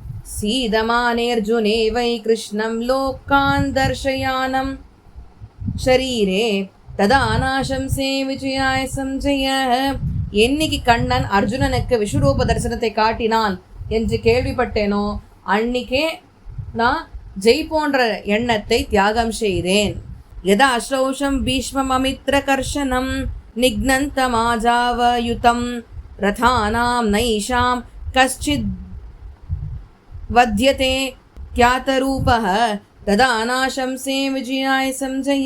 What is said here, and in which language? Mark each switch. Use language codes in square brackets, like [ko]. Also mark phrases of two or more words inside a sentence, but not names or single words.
[sa] सीदमानेऽर्जुने वै कृष्णं लोकान् दर्शयानं शरीरे तदा नाशंसे विजयाय संजय. [ta] என்னைக்கு கண்ணன் அர்ஜுனனுக்கு விஸ்வரூப தரிசனத்தை காட்டினான் என்று கேள்விப்பட்டேனோ அன்னிக்கே நான் ஜெய் போன்ற எண்ணத்தை தியாகம் செய்தேன். [sa] यदा अश्रौषं भीष्मम् अमित्र कर्शनं निघ्नन्तमाजावयुतं रथानां नैषां कश्चिद् वध्यते ख्यातरूपः तदा नाशंसे विजयाय सञ्जय.